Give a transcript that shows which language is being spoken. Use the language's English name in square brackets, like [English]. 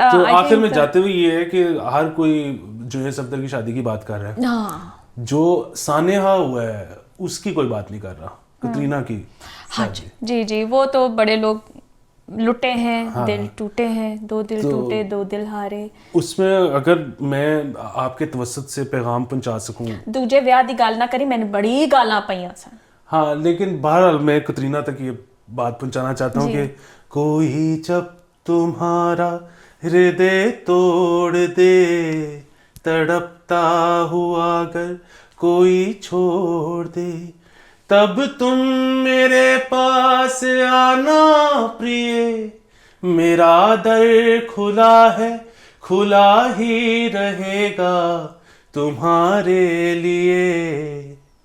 [Urdu] تو آخر میں جاتے ہوئے یہ ہے کہ ہر کوئی جو ہے صفدر کی شادی کی بات کر رہا ہے، جو سانحہ ہوا ہے اس کی کوئی بات نہیں کر رہا. کترینہ کی جی جی وہ تو بڑے لوگ لٹے ہیں، دل ٹوٹے ہیں، 2 دل ٹوٹے 2 دل ہارے. اس میں اگر میں آپ کے توسط سے پیغام پہنچا سکوں، [Punjabi] دوجے ویاہ دی گل نہ کری، میں نے بڑی گالاں پئیاں سن. [Urdu] ہاں لیکن بہرحال میں کترینہ تک یہ بات پہنچانا چاہتا ہوں کہ کوئی جب تمہارا ہردے توڑ دے، تڑپتا ہوا اگر کوئی چھوڑ دے، تب تم میرے پاس آنا پریے، میرا در کھلا ہے کھلا ہی رہے گا تمہارے لیے.